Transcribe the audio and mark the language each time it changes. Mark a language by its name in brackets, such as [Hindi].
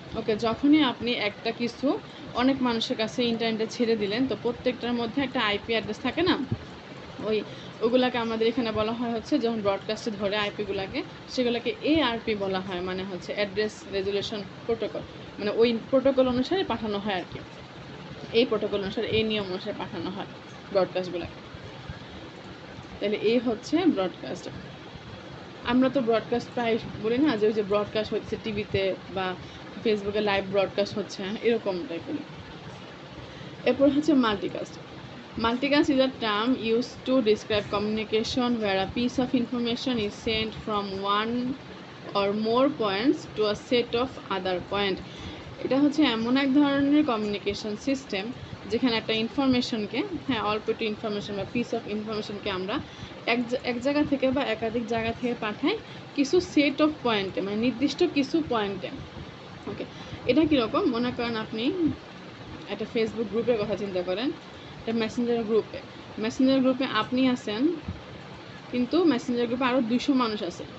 [Bangla] ওকে, যখনই আপনি একটা কিছু অনেক মানুষের কাছে ইন্টারনেটে ছেড়ে দিলেন, তো প্রত্যেকটার মধ্যে একটা আইপি অ্যাড্রেস থাকে না, ওগুলাকে আমাদের এখানে বলা হয় হচ্ছে, যখন ব্রডকাস্টে ধরে আইপিগুলোকে, সেগুলোকে এআরপি বলা হয়, মানে হচ্ছে অ্যাড্রেস রেজুলেশন প্রোটোকল, মানে ওই প্রোটোকল অনুসারে পাঠানো হয় আর কি, এই প্রোটোকল অনুসারে, এই নিয়ম অনুসারে পাঠানো হয় ব্রডকাস্টগুলোকে। তাহলে এই হচ্ছে ব্রডকাস্ট। আমরা তো ব্রডকাস্ট প্রায় বলি না যে ওই যে ব্রডকাস্ট হচ্ছে টিভিতে বা ফেসবুকে লাইভ ব্রডকাস্ট হচ্ছে, এরকম টাইপের। এরপর হচ্ছে multicast. [English] Multicast is a term used to describe communication where a piece of information is sent from one or more points to a set of other points. [Bangla] এটা হচ্ছে এমন এক ধরনের কমিউনিকেশন সিস্টেম যেখানে একটা ইনফরমেশনকে, হ্যাঁ, অল্প একটু ইনফরমেশন বা পিস অফ ইনফরমেশনকে আমরা এক জায়গা থেকে বা একাধিক জায়গা থেকে পাঠাই কিছু সেট অফ পয়েন্টে, মানে নির্দিষ্ট কিছু পয়েন্টে। ওকে, এটা কীরকম, মনে করেন আপনি একটা ফেসবুক গ্রুপের কথা চিন্তা করেন, মেসেঞ্জার গ্রুপে আপনি আছেন, কিন্তু মেসেঞ্জার গ্রুপে আরও 200 মানুষ আছে।